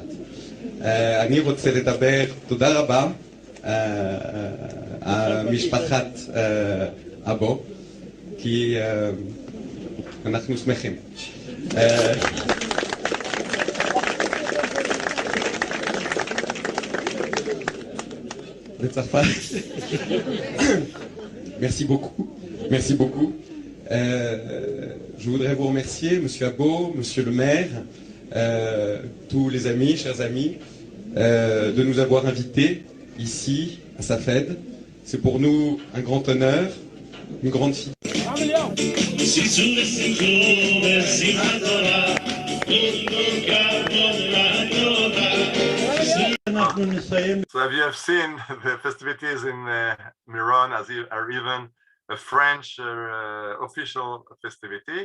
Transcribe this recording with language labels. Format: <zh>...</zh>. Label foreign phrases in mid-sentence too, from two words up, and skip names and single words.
<he>אני רוצה לדבר, תודה רבה, משפחת אבו, כי אנחנו שמחים. בצרפת.</he> <fr>Merci beaucoup. Merci beaucoup. Je voudrais vous remercier, Monsieur Abbo, Monsieur le maire, tous les amis, chers amis, de nous avoir invités ici à sa fête. C'est pour nous un grand honneur, une grande fierté.</fr> <en>So as you have seen, the festivities in Meron are even a French official festivity.</en>